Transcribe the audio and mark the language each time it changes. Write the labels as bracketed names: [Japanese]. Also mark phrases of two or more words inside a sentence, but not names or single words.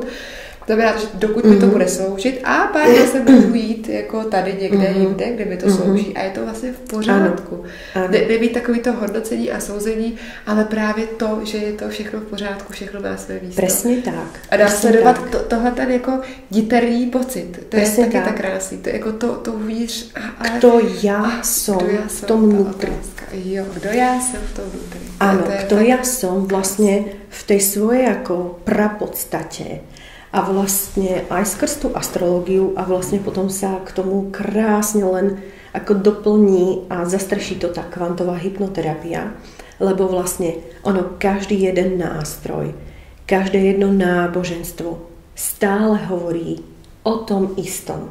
[Czech] To znamená, že dokud mi to bude sloužit a pár se můžu jít jako tady někde jinde, kde mi to slouží a je to vlastně v pořádku. Nebýt takový to hodnocení a souzení, ale právě to, že je to všechno v pořádku, všechno má své místo. [Slovak] Presne tak. [Czech] A dá sledovat tohle ten jako diterný pocit. To je taky tak krásný. To je jako to uvnitř. [Slovak] Kto ja som v tom vnútri. [Czech] Jo, kdo já jsem v tom vnútri. [Slovak] Áno, kto ja som vlastne v tej svojej ako prapodstate. A vlastne aj skrz tú astrológiu a vlastne potom sa k tomu krásne len ako doplní a zastrší to tá kvantová hypnoterapia, lebo vlastne ono, každý jeden nástroj, každé jedno náboženstvo stále hovorí o tom istom.